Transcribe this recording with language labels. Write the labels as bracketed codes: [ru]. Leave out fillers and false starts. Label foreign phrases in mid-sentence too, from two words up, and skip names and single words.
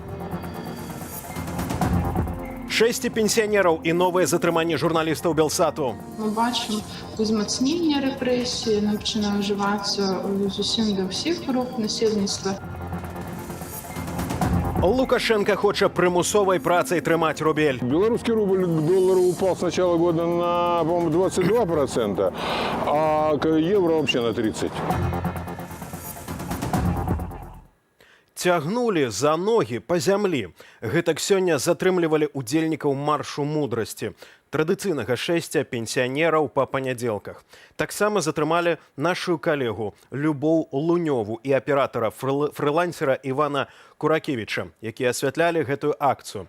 [be] 6 пенсіянераў і новае затрыманне журналістаў Белсату. Мы бачым узмацнення рэпрэсіі, яны пачынаюць ўжывацца зусім да ўсіх груп насельніцтва. Лукашенко хоча прымусовай працай трымаць рубель. [ru] Белорусский рубль к доллару упал с начала года на, по-моему, 22%, а к евро вообще на 30%. [be] Цягнулі за ногі па зямлі. Гэтак сёння затрымлівалі удзельнікаў маршу мудрасці. традыцыйнага шэсця пенсіянераў па панядзелках. Таксама затрымалі нашу калегу Любоў Лунёву і аператара-фрылансера Івана Куракевіча, якія асвятлялі гэтую акцыю.